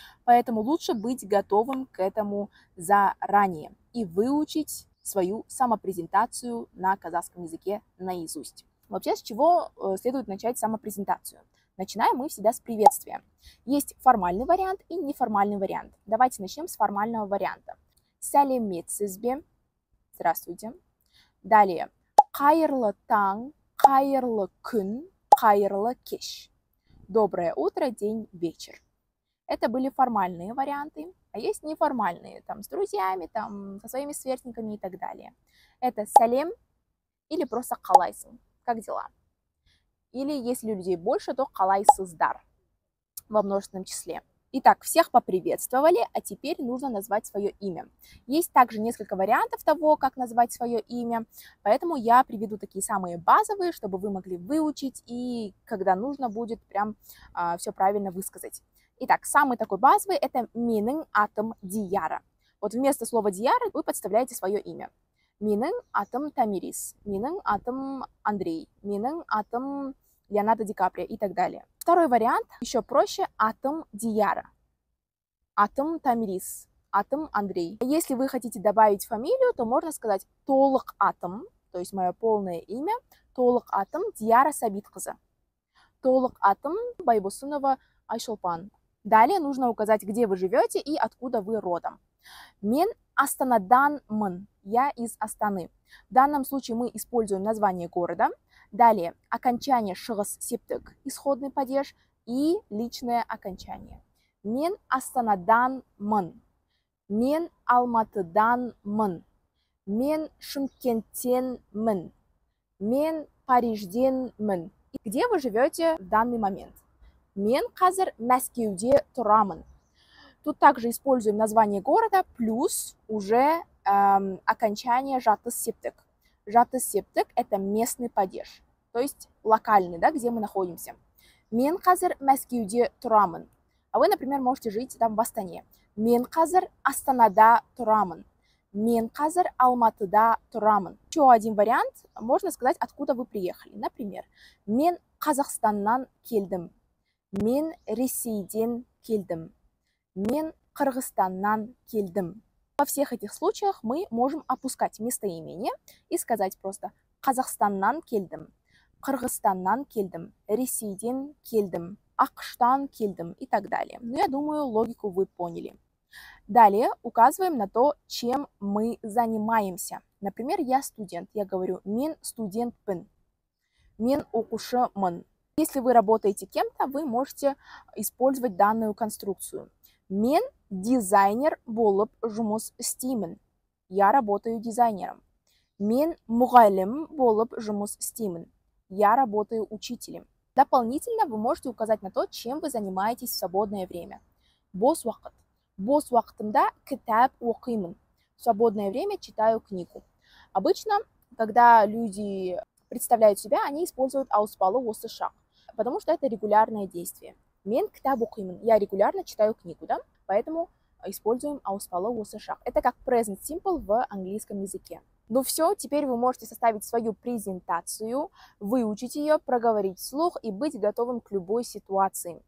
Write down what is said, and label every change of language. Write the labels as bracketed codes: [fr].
[ru] Поэтому лучше быть готовым к этому заранее и выучить свою самопрезентацию на казахском языке наизусть. Вообще, с чего следует начать самопрезентацию? Начинаем мы всегда с приветствия. Есть формальный вариант и неформальный вариант. Давайте начнем с формального варианта. [kk] Сәлеметсізбе. [ru] Здравствуйте. Далее. [kk] Қайырлы таң, қайырлы күн, қайырлы кеш. [ru] Доброе утро, день, вечер. Это были формальные варианты, а есть неформальные, там, с друзьями, там, со своими сверстниками и так далее. Это сәлем или просто [kk] қалайсың, [ru] как дела. Или если людей больше, то қалайсыздар во множественном числе. Итак, всех поприветствовали, а теперь нужно назвать свое имя. Есть также несколько вариантов того, как назвать свое имя, поэтому я приведу такие самые базовые, чтобы вы могли выучить и когда нужно будет прям все правильно высказать. Итак, самый такой базовый – это [kk] менің атым Дияра. [ru] Вот вместо слова Дияра вы подставляете свое имя. [kk] Менің атым Тамирис, менің атым Андрей, менің атым Леонардо Ди Каприо [ru] и так далее. Второй вариант еще проще – [kk] атым Дияра, атым Тамирис, атым Андрей. [ru] Если вы хотите добавить фамилию, то можно сказать толық атым, то есть мое полное имя, [kk] толық атым Дияра Сабитқызы, толық атым Байбосынова Айшолпан. [ru] Далее нужно указать, где вы живете и откуда вы родом. [kk] Мен Астанаданмын, [ru] я из Астаны. В данном случае мы используем название города. Далее окончание шығыс септік, исходный падеж, и личное окончание. [kk] Мен Астанаданмын, мен Алматыданмын, мен Шымкенттенмін, мен Парижденмін. [ru] Где вы живете в данный момент? [kk] Мен қазір Мәскеуде тұрамын. [ru] Тут также используем название города плюс уже окончание жатыс септік. Жатыс септік – это местный падеж, то есть локальный, да, где мы находимся. [kk] Мен қазір Мәскеуде тұрамын. [ru] А вы, например, можете жить там в Астане. [kk] Мен қазір Астанада тұрамын. Мен қазір Алматыда тұрамын. [ru] Еще один вариант, можно сказать, откуда вы приехали. [kk] Например, мен Қазақстаннан келдім. Мен Ресейден келдім. Мен Қырғызстаннан келдім. [ru] Во всех этих случаях мы можем опускать местоимение и сказать просто [kk] Қазақстаннан келдім, Қырғызстаннан келдім, Ресейден келдім, Ақштан келдім [ru] и так далее. Но я думаю, логику вы поняли. Далее указываем на то, чем мы занимаемся. Например, я студент, я говорю [kk] мен студентпін, мен оқушымын. [ru] Если вы работаете кем-то, вы можете использовать данную конструкцию. [kk] Мен дизайнер болып жұмыс істеймін. [ru] Я работаю дизайнером. [kk] Мен мұғалім болып жұмыс істеймін. [ru] Я работаю учителем. Дополнительно вы можете указать на то, чем вы занимаетесь в свободное время. [kk] Бос уақыт. Бос уақытымда кітап оқимын. [ru] В свободное время читаю книгу. Обычно, когда люди представляют себя, они используют ауспалы осы шақ, потому что это регулярное действие. [kk] Мен кітап оқимын. [ru] Я регулярно читаю книгу, да? Поэтому используем ауспалы осы шақ. Это как present simple в английском языке. Ну все, теперь вы можете составить свою презентацию, выучить ее, проговорить вслух и быть готовым к любой ситуации.